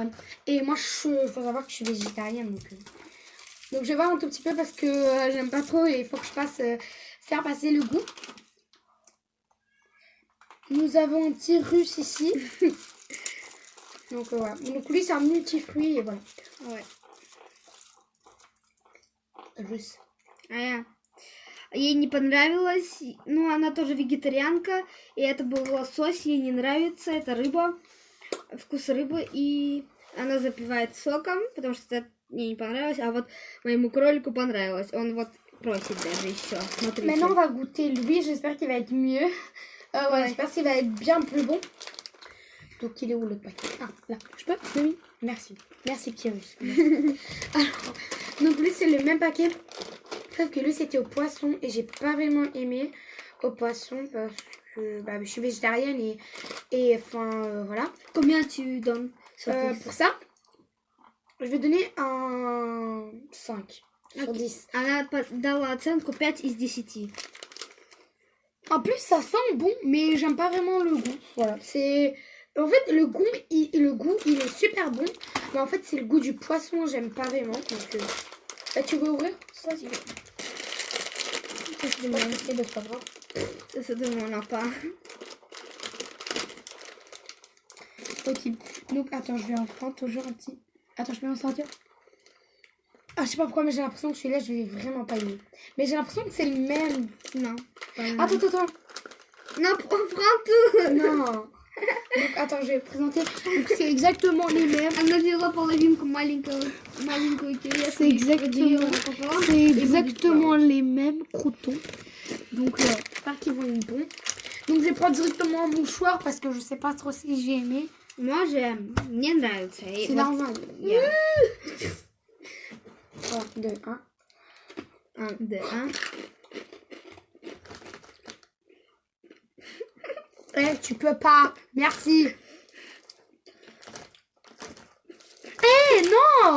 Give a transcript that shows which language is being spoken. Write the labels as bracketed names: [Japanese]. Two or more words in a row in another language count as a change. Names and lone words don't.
[French] Et moi, faut savoir que je suis végétarienne, donc je vais voir un tout petit peu parce que j'aime pas trop et il faut que je fasse faire passer le goût. Nous avons un petit russe ici. Donc voilà. Donc lui c'est un multifruit et voilà. Ouais. Russe. [Russian] Ей не понравилось, ну она тоже вегетарианка, и это был лосось, ей не нравится, это рыба, вкус рыбы, и она запивает соком, потому что это мне не понравилось, а вот моему кролику понравилось, он вот просит даже еще, смотрите. [French] Maintenant on va goûter lui, j'espère qu'il va être mieux. Ouais. J'espère qu'il va être bien plus bon. Donc il est où le paquet? Ah là, je peux? Oui. Merci. Merci petit russe. Merci. Alors, donc lui c'est le même paquet. Sauf que lui c'était au poisson et j'ai pas vraiment aimé au poisson parce que bah, je suis végétarienne et enfin voilà. Combien tu donnes pour ça? Je vais donner un 5 sur 10. [Russian] Она дала оценку 5 из 10. [French] En plus ça sent bon mais j'aime pas vraiment le goût. Voilà, c'est... En fait le goût il est super bon. Mais en fait c'est le goût du poisson, j'aime pas vraiment. Donc bah, tu veux ouvrir? Ça c'est bon. C'est pas grave. Ça demande pas. Ok. Donc attends, je vais en prendre toujours un petit. Attends, je peux en sortir? Ah, je sais pas pourquoi, mais j'ai l'impression que celui-là, je vais vraiment pas aimer. Mais j'ai l'impression que c'est le même. Non. Attends. Non, prends tout. Non. Donc attends, je vais présenter. Donc c'est exactement les mêmes. [Russian] Она взяла половинку маленькую [French] C'est exactement les mêmes croutons. Donc j'espère qu'ils vont être bons. Donc je vais prendre directement un mouchoir parce que je sais pas trop si j'ai aimé. Moi j'aime. [Russian] Мне нравится. [French] C'est normal. 3, 2, 1. 1, 2, 1. Eh, tu peux pas. Merci. Eh, non.